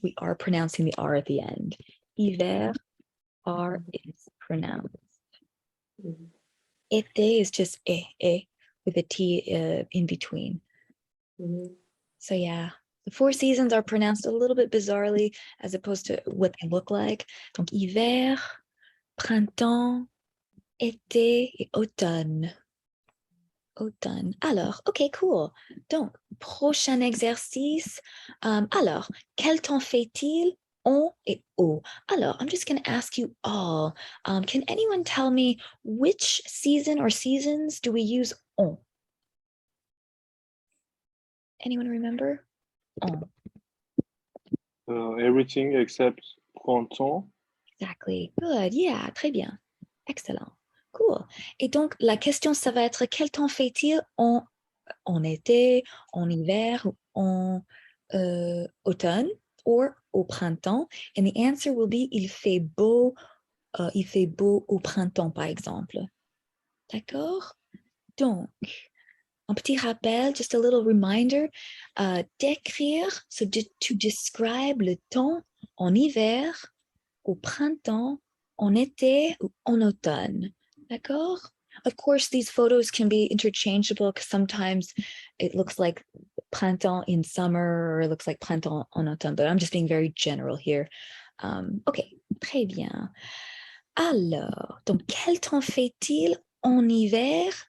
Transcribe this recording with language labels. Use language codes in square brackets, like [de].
[en] We are pronouncing the R at the end. Hiver, R is pronounced. Été is just with a T in between. So yeah, the four seasons are pronounced a little bit bizarrely as opposed to what they look like. [fr] Donc hiver, printemps, été et automne. Automne. Alors, ok, cool. Donc, prochain exercice. Alors, quel temps fait-il en et au? [en] Alors, I'm just going to ask you all. Can anyone tell me which season or seasons do we use en? Anyone remember? En. Everything except printemps. Exactly. Good. Yeah, très bien. Excellent. Cool. [fr] Et donc, la question, ça va être quel temps fait-il en été, en hiver, en automne, or au printemps? And the answer will be il fait beau au printemps, par exemple. D'accord? Donc, un petit rappel, just a little reminder, d'écrire, so to describe le temps en hiver, au printemps, en été ou en automne. D'accord? [en] Of course, these photos can be interchangeable because sometimes it looks like printemps in summer or it looks like printemps en automne, but I'm just being very general here. [fr] Ok, très bien. Alors, donc, quel temps fait-il en hiver?